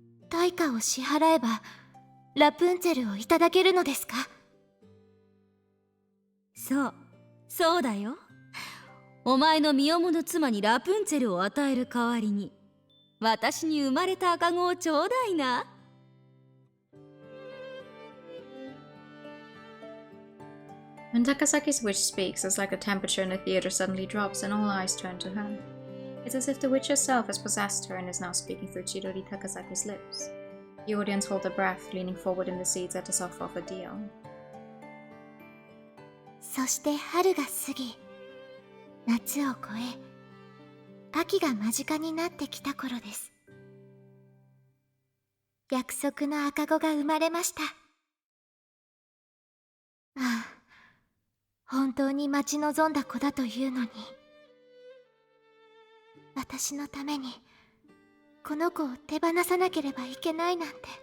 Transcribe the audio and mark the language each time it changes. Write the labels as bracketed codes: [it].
[ja] 対価を支払えばラプンツェルをいただけるのですか？そうだよ。お前の身重の妻にラプンツェルを与える代わりに、私に生まれた赤子をちょうだいな。 [en] When Takasaki's witch speaks, it's like a temperature in the theater suddenly drops and all eyes turn to her. It's as if the witch herself has possessed her and is now speaking through Chidori Takasaki's lips. The audience hold their breath, leaning forward in the seats at the soft offer deal. [ja] そして春が過ぎ、夏を越え、秋が間近になってきた頃です。約束の赤子が生まれました。ああ、本当に待ち望んだ子だというのに、私のためにこの子を手放さなければいけないなんて。